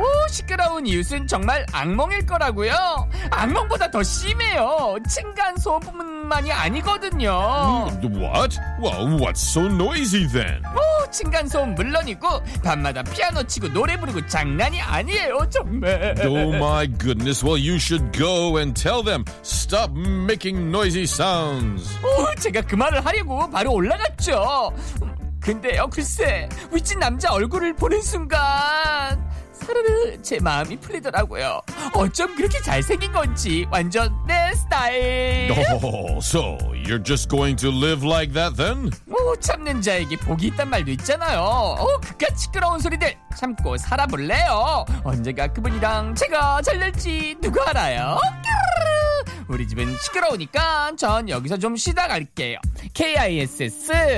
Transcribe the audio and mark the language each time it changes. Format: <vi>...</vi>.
<ko>오, 시끄러운 이웃은 정말 악몽일 거라고요. 악몽보다 더 심해요. 층간 소음뿐만이 아니거든요.</ko> <en>What? Well, what's so noisy then?</en> <ko>오, 층간 소음 물론이고 밤마다 피아노 치고 노래 부르고 장난이 아니에요 정말.</ko> <en>Oh my goodness. Well, you should go and tell them stop making noisy sounds.</en> <ko>오, 제가 그 말을 하려고 바로 올라갔죠. 근데요, 글쎄, 윗집 남자 얼굴을 보는 순간 사르르 제 마음이 풀리더라고요. 어쩜 그렇게 잘생긴 건지 완전 내 스타일.</ko> <en>Oh, so you're just going to live like that then?</en> <ko>오, 참는 자에게 복이 있단 말도 있잖아요. 오, 그깟 시끄러운 소리들 참고 살아볼래요. 언제가 그분이랑 제가 잘 될지 누가 알아요? 우리 집은 시끄러우니까 전 여기서 좀 쉬다 갈게요. KISS</ko>